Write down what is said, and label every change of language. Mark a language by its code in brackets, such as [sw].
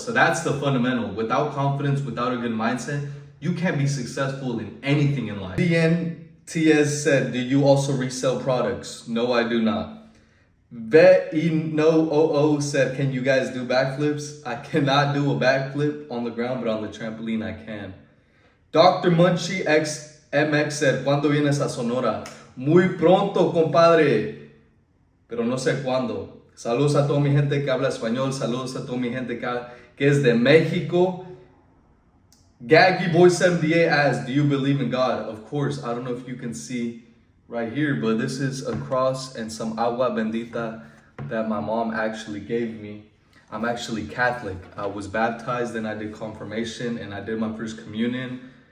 [en] So that's the fundamental. Without confidence, without a good mindset, you can't be successful in anything in life. DNTS said, do you also resell products? No, I do not. VetIno00 said, can you guys do backflips? I cannot do a backflip on the ground, but on the trampoline I can. Dr. [es] Munchie XMX said, ¿Cuándo vienes a Sonora? Muy pronto, compadre. Pero no sé cuándo. Saludos a toda mi gente que habla español. Saludos a toda mi gente que es de México. [en] Gaggy Boy 78 asked, do you believe in God? Of course. I don't know if you can see right here, but this is a cross and some [es] agua bendita [en] that my mom actually gave me. I'm actually Catholic. I was baptized and I did confirmation and I did my first communion.